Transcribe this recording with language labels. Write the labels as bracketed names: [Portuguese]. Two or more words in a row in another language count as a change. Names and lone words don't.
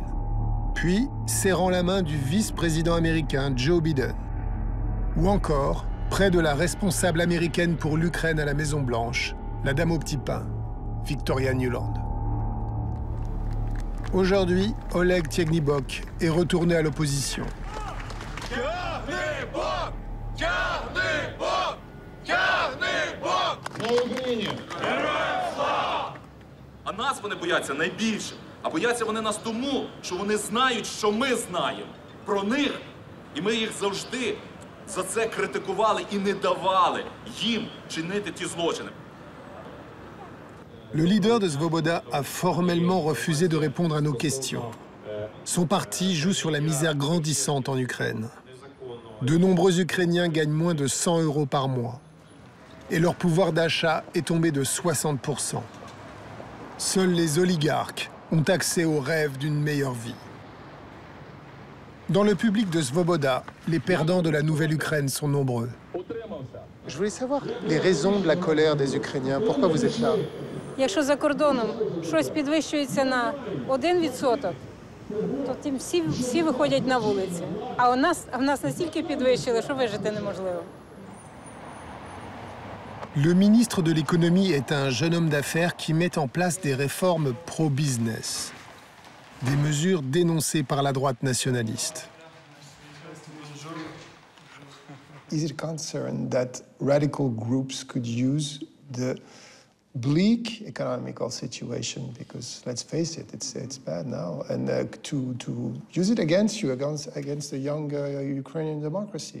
[French] Puis, serrant la main du vice-président américain Joe Biden. Ou encore, près de la responsable américaine pour l'Ukraine à la Maison-Blanche, la dame au petit pain, Victoria Nuland. Aujourd'hui, Oleg Tyagnybok est retourné à l'opposition. [Ukrainian] А нас вони бояться найбільше. А бояться вони нас тому, що вони знають, що ми знаємо про них. І ми їх завжди за це критикували і не давали їм чинити ті злочини. [French] Le leader de Svoboda a formellement refusé de répondre à nos questions. Son parti joue sur la misère grandissante en Ukraine. De nombreux Ukrainiens gagnent moins de 100 € par mois. Et leur pouvoir d'achat est tombé de 60%. Seuls les oligarques ont accès au rêve d'une meilleure vie. Dans le public de Svoboda, les perdants de la nouvelle Ukraine sont nombreux. Je voulais savoir les raisons de la colère des Ukrainiens. Pourquoi vous êtes là? [Ukrainian] Якщо за кордоном щось підвищується на 1%, То тим всі виходять на вулиці. А в нас настільки підвищили, що вижити неможливо. [French] Le ministre de l'économie est un jeune homme d'affaires qui met en place des réformes pro-business, des mesures dénoncées par la droite nationaliste. [English] Is it concerned that radical groups could use the bleak economical situation, because let's face it, it's bad now, and to use it against you, against the young Ukrainian democracy?